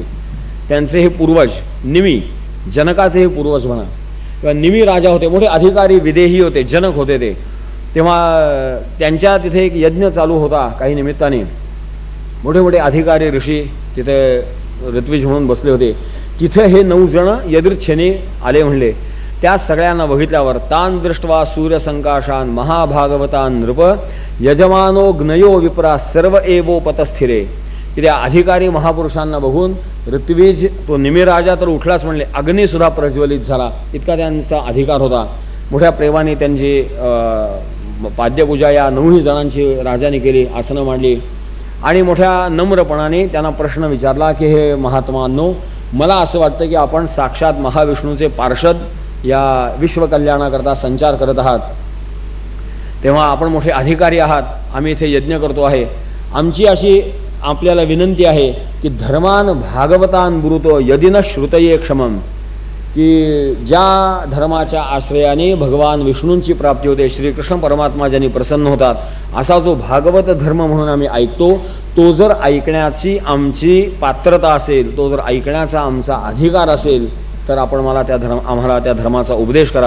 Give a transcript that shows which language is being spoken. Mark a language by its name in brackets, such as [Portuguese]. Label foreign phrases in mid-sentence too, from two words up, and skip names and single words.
[Marathi] त्यांचे हे पूर्वज निमी, जनकाचे हे पूर्वज म्हणा, किंवा निमी राजा होते, मोठे अधिकारी विदेही होते, जनक होते ते. तेव्हा त्यांच्या तिथे एक यज्ञ चालू होता. काही निमित्ताने मोठे मोठे अधिकारी ऋषी तिथे ऋत्विज म्हणून बसले होते. तिथे हे 9 जण यदृच्छेने आले म्हणले. त्या सगळ्यांना बघितल्यावर [Sanskrit] तान दृष्ट्वा सूर्यसंकाशान महाभागवतान नृप यजमानो ज्ञयो विप्रा सर्व एवोपतस्थिरे, [Marathi] की त्या अधिकारी महापुरुषांना बघून ऋत्विज तो निमिराजा तर उठलाच म्हणले, अग्निसुद्धा प्रज्वलित झाला, इतका त्यांचा अधिकार होता. मोठ्या प्रेमाने त्यांची पाद्यपूजा या 9 जणांची राजाने केली, आसनं मांडली, आणि मोठ्या नम्रपणाने त्यांना प्रश्न विचारला की हे महात्मांनो, मला असं वाटतं की आपण साक्षात महाविष्णूचे पार्षद या विश्वकल्याणाकरता संचार करत आहात. तेव्हा आपण मोठे अधिकारी आहात, आम्ही इथे यज्ञ करतो आहे. आमची अशी आपल्याला विनंती आहे की [Sanskrit] धर्मान भागवतान ब्रुतो यदि न श्रुतये क्षमम, [Marathi] की ज्या धर्माच्या आश्रयाने भगवान विष्णूंची प्राप्ती होते, श्रीकृष्ण परमात्मा ज्यांनी प्रसन्न होतात, असा जो भागवत धर्म म्हणून आम्ही ऐकतो, तो जर ऐकण्याची आमची पात्रता असेल, तो जर ऐकण्याचा आमचा अधिकार असेल, तर आपण आम्हाला त्या धर्माचा उपदेश करा.